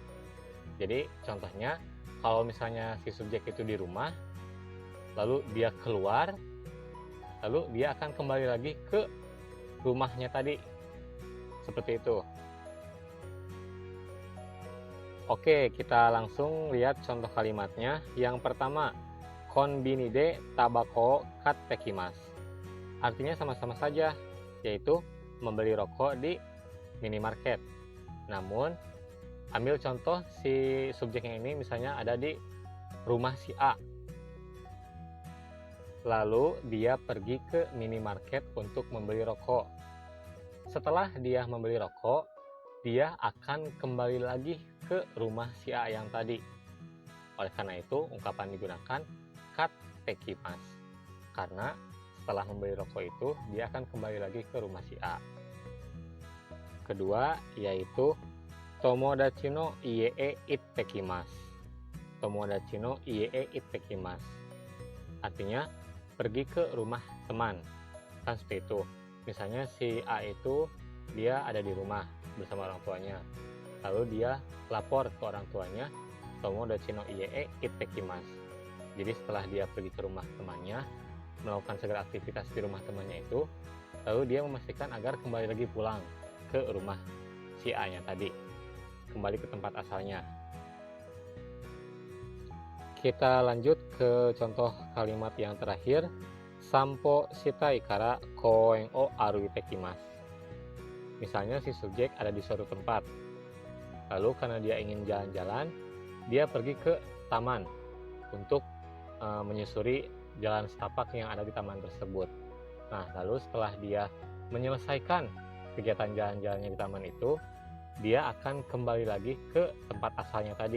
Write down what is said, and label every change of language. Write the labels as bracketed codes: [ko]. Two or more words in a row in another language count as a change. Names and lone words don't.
[id] Jadi contohnya, kalau misalnya si subjek itu di rumah, lalu dia keluar, lalu dia akan kembali lagi ke rumahnya tadi. Seperti itu. Oke, kita langsung lihat contoh kalimatnya. Yang pertama, [ja] コンビニでタバコ買ってきます. [id] Artinya sama-sama saja, yaitu membeli rokok di minimarket. Namun, ambil contoh si subjeknya ini misalnya ada di rumah si A. Lalu dia pergi ke minimarket untuk membeli rokok. Setelah dia membeli rokok, dia akan kembali lagi ke rumah si A yang tadi. Oleh karena itu, ungkapan digunakan [ja] 買ってきます. [id] Karena setelah membeli rokok itu, dia akan kembali lagi ke rumah si A. Kedua, yaitu [ja] 友達の家へ行ってきます. 友達の家へ行ってきます. [id] Artinya, pergi ke rumah teman. Kan seperti itu. Misalnya si A itu dia ada di rumah bersama orang tuanya. Lalu dia lapor ke orang tuanya, [ja] 友達の家へ行ってきます. [id] Jadi setelah dia pergi ke rumah temannya, melakukan segala aktivitas di rumah temannya itu, lalu dia memastikan agar kembali lagi pulang ke rumah si A-nya tadi, kembali ke tempat asalnya. Kita lanjut ke contoh kalimat yang terakhir, [ja] 散歩したいから公園を歩いてきます. [id] Misalnya si subjek ada di suatu tempat, lalu karena dia ingin jalan-jalan, dia pergi ke taman untuk menyusuri jalan setapak yang ada di taman tersebut. Nah, lalu setelah dia menyelesaikan kegiatan jalan-jalannya di taman itu, dia akan kembali lagi ke tempat asalnya tadi.